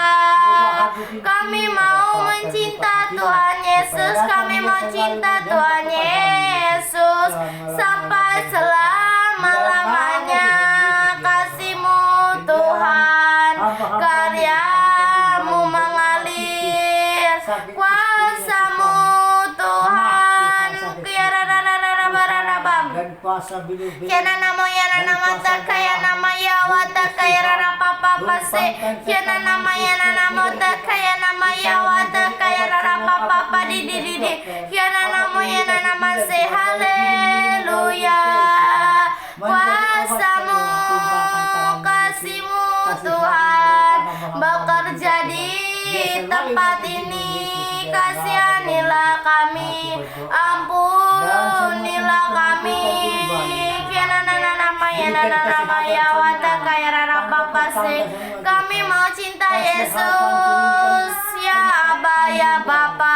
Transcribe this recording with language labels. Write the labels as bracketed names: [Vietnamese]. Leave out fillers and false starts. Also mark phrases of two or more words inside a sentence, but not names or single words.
[Indonesian] Kami mau mencinta Tuhan Yesus, kami mau cinta Tuhan Yesus sampai selama-lamanya. Kasih-Mu Tuhan, karya-Mu mengalir, kuasa-Mu Tuhan. Dan kuasa bilu-bilu Kiana namo yana nama takaya nama yawa takaya rara papa pase. Kiana nama yana nama takaya nama yawa takaya rara papa padi di di di. Kiana namo yana nama se haleluya. Kuasa-Mu, kasih-Mu Tuhan bekerja di tempat ini. Kasihanilah kami, ampunilah kami. Kami mau cinta Yesus ya Aba ya Bapa.